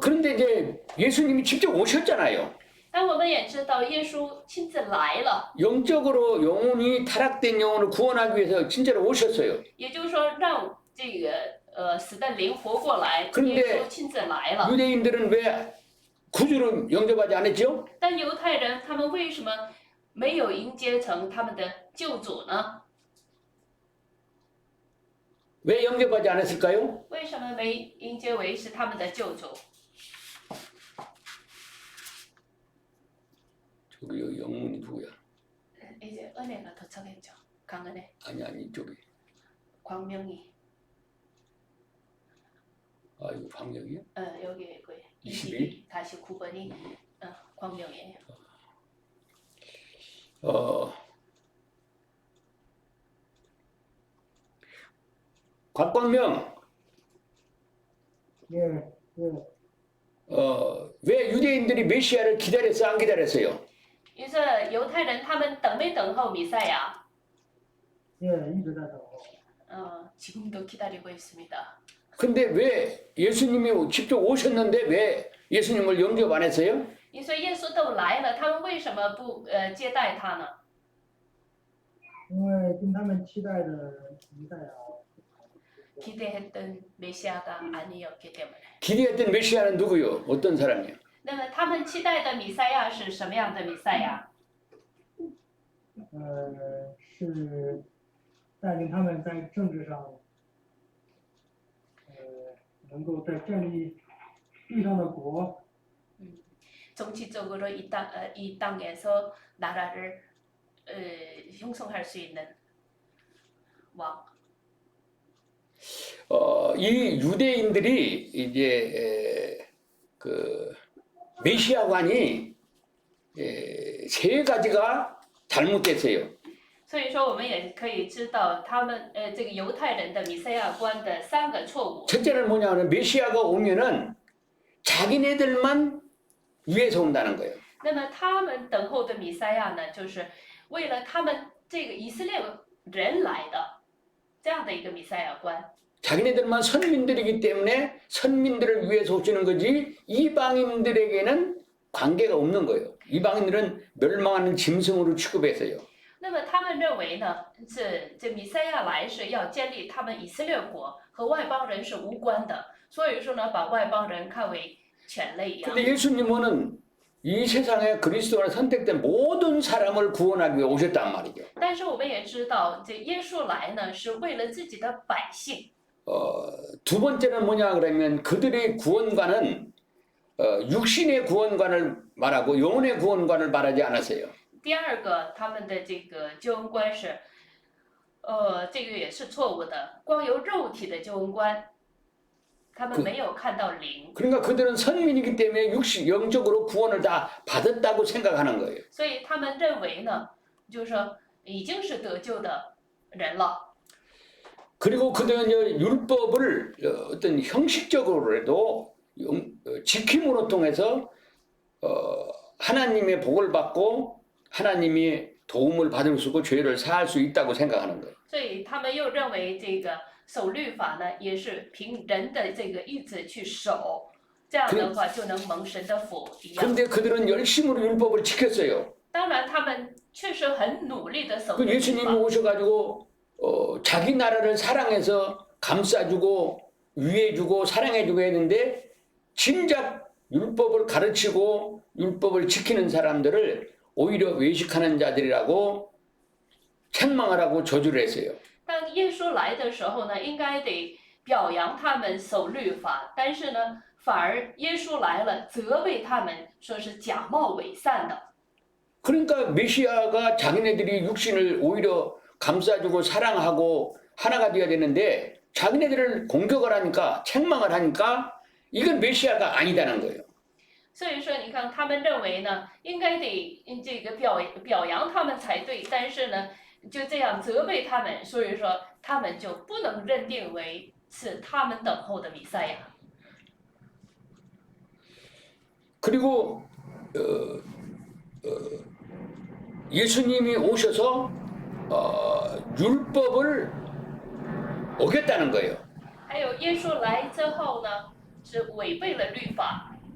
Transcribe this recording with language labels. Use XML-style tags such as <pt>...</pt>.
<ko>그런데 이제 예수님이 직접 오셨잖아요.</ko> <zh>但我们也知道，耶稣亲自来了，</zh> <ko>영적으로 영혼이 타락된 영혼을 구원하기 위해서 진짜로 오셨어요.</ko> <zh>也就是说，让这个死的灵活过来，</zh> <ko>그런데</ko> <zh>耶稣亲自来了。</zh> <ko>유대인들은 왜 구주로 영접하지 않았죠?</ko> <zh>但犹太人他们为什么没有迎接成他们的救主呢？</zh> <ko>왜 영접하지 않았을까요?</ko> <zh>为什么没迎接为是他们的救主？</zh> <ko>저기 여기 영문이 누구야? 이제 은혜가 도착했죠. 강은혜, 아니 이쪽이. 광명이. 아 이거 방역이야? 여기 그 22? 49번이 광명이에요. 곽광명, 예, 예. 왜 유대인들이 메시아를 기다렸어 안 기다렸어요?</ko> <zh>于是犹太人他们等没等候弥赛亚？</zh> <ko>예, 이</ko> <zh>直在等候。</zh> <ko>지금도 기다리고 있습니다. 근데 왜 예수님이 직접 오셨는데 왜 예수님을 영접 안 했어요?</ko> <zh>你说耶稣都来了，他们为什么不接待他呢？因为跟他们期待的弥赛亚</zh> <ko>기대했던 메시아가 아니었기 때문에. 기대했던 메시아는 누구요? 어떤 사람이요?</ko> <zh>那么他们期待的弥赛亚是什么样的弥赛亚？是带领他们在政治上，能够在建立地上的国，</zh> <ko>정치적으로 이 땅에서 나라를 형성할 수 있는 왕. 이 유대인들이 이제 그 메시아관이 세 가지가 잘못됐어요.</ko> <zh>所以说，我们也可以知道他们这个犹太人的弥赛亚观的3个错误。</zh> <ko>첫째는 뭐냐면 메시아가 오면은 자기네들만 위에서 온다는 거예요.</ko> <zh>那么他们等候的弥赛亚呢，就是为了他们这个以色列人来的这样的一个弥赛亚观。</zh> <ko>자기네들만 선민들이기 때문에 선민들을 위해서 오시는 거지 이방인들에게는 관계가 없는 거예요. 이방인들은 멸망하는 짐승으로 취급했어요.</ko> <zh>那么他们认为呢，这弥赛亚来是要建立他们以色列国，和外邦人是无关的。所以说呢，把外邦人看为犬类一样。</zh> <ko>근데 예수님은 이 세상에 그리스도로 선택된 모든 사람을 구원하기 위해 오셨단 말이죠.</ko> <zh>但是我们也知道，这耶稣来呢，是为了自己的百姓。</zh> <ko>두 번째는 뭐냐 그러면 그들의 구원관은 육신의 구원관을 말하고 영혼의 구원관을 말하지 않았어요.</ko> <zh>第二个，他们的这个救恩观是，这个也是错误的，光有肉体的救恩观，他们没有看到灵，</zh> <ko>그러니까 그들은 선민이기 때문에 영적으로 구원을 다 받았다고 생각하는 거예요.</ko> <zh>所以他们认为呢，就是说已经是得救的人了。</zh> <ko>그리고 그들은 율법을 어떤 형식적으로라도 지킴으로 통해서 하나님의 복을 받고 하나님의 도움을 받을 수 있고 죄를 사할 수 있다고 생각하는 거예요.</ko> <zh>所以他们又认为这个守律法呢，也是凭人的这个意志去守，这样的话就能蒙神的福一样。</zh> <ko>그런데 그들은 열심으로 율법을 지켰어요.</ko> <zh>当然，他们确实很努力的守</zh> <ko>그</ko> <zh>律</zh> <ko>예수님이</ko> <zh>法。</zh> <ko>오셔가지고 자기 나라를 사랑해서 감싸주고 위해주고 사랑해주고 했는데 진작 율법을 가르치고 율법을 지키는 사람들을 오히려 외식하는 자들이라고 책망을 하고 저주를 했어요.</ko> <zh>当耶稣来的时候呢，应该得表扬他们守律法，但是呢，反而耶稣来了，责备他们，说是假冒伪善的。</zh> <ko>그러니까 메시아가 자기네들이 육신을 오히려 감싸주고 사랑하고 하나가 되어야 되는데 자기네들을 공격을 하니까 책망을 하니까 이건 메시아가 아니다는 거예요.</ko> <zh>所以说，你看他们认为呢，应该得这个表扬他们才对，但是呢，就这样责备他们，所以说他们就不能认定为是他们等候的弥赛亚。</zh> <ko>그리고 예수님이 오셔서 율법을 어겼다는 거예요.</ko> <zh>还有耶稣来之后呢，是违背了律法。</zh>